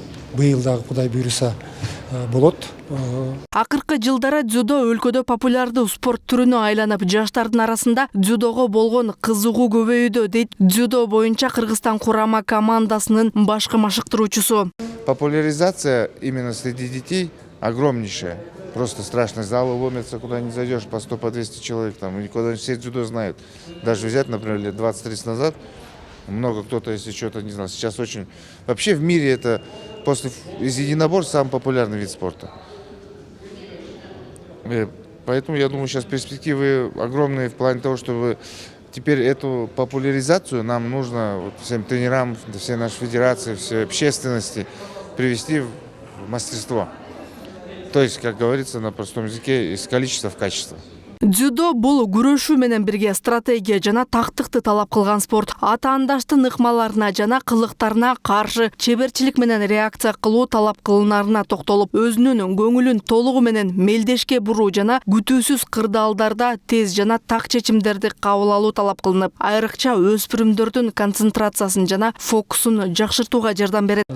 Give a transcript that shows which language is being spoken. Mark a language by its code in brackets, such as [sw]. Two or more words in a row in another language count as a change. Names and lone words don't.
[ky] Быйыл дагы Кудай буйруса болот. Акыркы жылдары дзюдо өлкөдө популярдуу спорт түрүнө айланып, жаштардын арасында дзюдого болгон кызыгуу көбөйүүдө, дейт дзюдо боюнча Кыргызстан курама командасынын башкы машыктыруучусу. [ru] Популяризация именно среди детей огромнейшая. Просто страшно. Залы ломятся, куда не зайдешь, по 100, по 200 человек. Там, и куда все дзюдо знают. Даже взять, например, лет 20-30 назад, много кто-то, если что-то не знал. Сейчас очень... Вообще в мире это после из единоборств самый популярный вид спорта. Поэтому я думаю, сейчас перспективы огромные в плане того, чтобы теперь эту популяризацию нам нужно вот, всем тренерам, всей нашей федерации, всей общественности привести в мастерство. То есть, как говорится на простом языке, из количества в качество. [ky] Дзюдо бул күрөшүү менен бирге стратегия жана тактыкты талап кылган спорт. Атаандаштын ыкмаларына жана кылыктарына каршы чеберчилик менен реакция кылуу талап кылынарына токтолуп, өзүнүн көңүлүн толугу менен мелдешке буруу жана күтүүсүз кырдаалдарда тез жана так чечимдерди кабыл алуу талап кылынып, айрыкча өспүрүмдөрдүн концентрациясын жана фокусун жакшыртууга жардам берет.